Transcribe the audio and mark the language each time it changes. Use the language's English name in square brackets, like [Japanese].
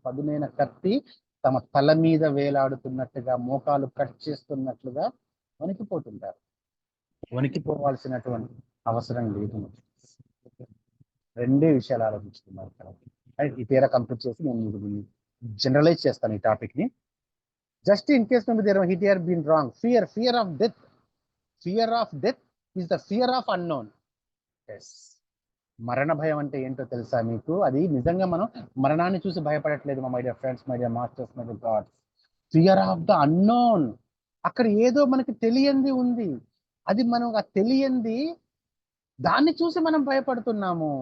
[Telugu] పదునైన కత్తి తమ తల మీద వేలాడుతున్నట్టుగా, మోకాలు కట్ చేస్తున్నట్లుగా వణికిపోతుంటారు. వణికిపోవాల్సినటువంటి అవసరం లేదు. రెండే విషయాలు ఆలోచించుకున్నారు ఇక్కడ. ఈ పేర కంప్లీట్ చేసి నేను జనరలైజ్ చేస్తాను ఈ టాపిక్ ని. [English] Just in case it had been wrong. Fear of death. Fear of death is the fear of unknown. [Telugu] Yes. మరణ భయం అంటే ఏంటో తెలుసా మీకు? అది నిజంగా మనం మరణాన్ని చూసి భయపడట్లేదు [English] My dear friends, my dear masters, my dear gods. Fear of the unknown. [Telugu] అక్కడ ఏదో మనకి తెలియంది ఉంది. అది మనం ఆ తెలియంది దాన్ని చూసి మనం భయపడుతున్నాము.